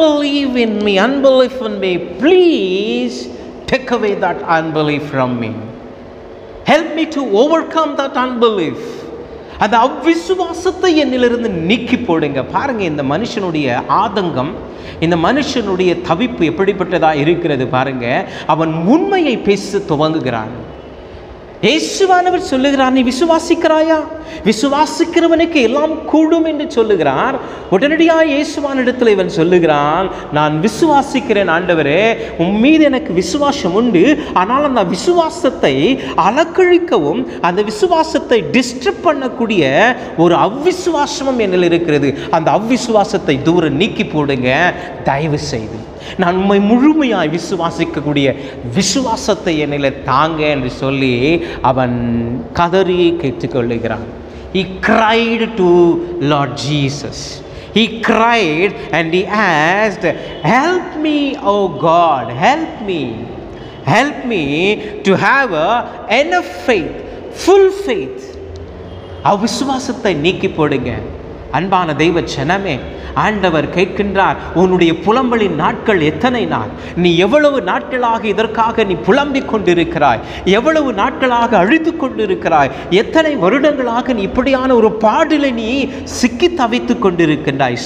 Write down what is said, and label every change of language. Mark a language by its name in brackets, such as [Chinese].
[English] unbelief in me, please take away that unbelief from me. Help me to overcome that unbelief. [Tamil] அந்த அவ்விசுவாசத்தை என்னிலிருந்து நீக்கி போடுங்க. பாருங்க, இந்த மனுஷனுடைய ஆதங்கம், இந்த மனுஷனுடைய தவிப்பு எப்படிப்பட்டதா இருக்கிறது பாருங்க. அவன் உண்மையை பேச துவங்குகிறான். இயேசுவானவர் சொல்லுகிறார், நீ விசுவாசிக்கிறாயா? விசுவாசிக்கிறவனுக்கு எல்லாம் கூடும் என்று சொல்லுகிறார். உடனடியாக இயேசுவானிடத்தில் இவன் சொல்லுகிறான், நான் விசுவாசிக்கிறேன் ஆண்டவரே, உன் மீது எனக்கு விசுவாசம் உண்டு. ஆனால் அந்த விசுவாசத்தை அலக்கழிக்கவும் அந்த விசுவாசத்தை டிஸ்டர்ப் பண்ணக்கூடிய ஒரு அவ்விசுவாசமும் என்னில் இருக்கிறது. அந்த அவ்விசுவாசத்தை தூரம் நீக்கி போடுங்க தயவு செய்து. நான் உண்மை முழுமையாய் விசுவாசிக்கக்கூடிய விசுவாசத்தை என்னில் தாங்க என்று சொல்லி அவன் கதறி கேட்டுக்கொள்ளுகிறான். [English] He cried to Lord Jesus. He cried and he asked, help me, oh God, help me. Help me to have enough faith, full faith. [Tamil] அவ்விசுவாசத்தை நீக்கி போடுங்க. அன்பான தெய்வ ஜனமே, ஆண்டவர் கேட்கின்றார், உன்னுடைய புலம்பலின் நாட்கள் எத்தனை நாள்? நீ எவ்வளவு நாட்களாக இதற்காக நீ புலம்பிக் கொண்டிருக்கிறாய்? எவ்வளவு நாட்களாக அழுது கொண்டிருக்கிறாய்? எத்தனை வருடங்களாக நீ இப்படியான ஒரு பாடிலை நீ சிக்கி தவித்துக் கொண்டிருக்கின்றாய்?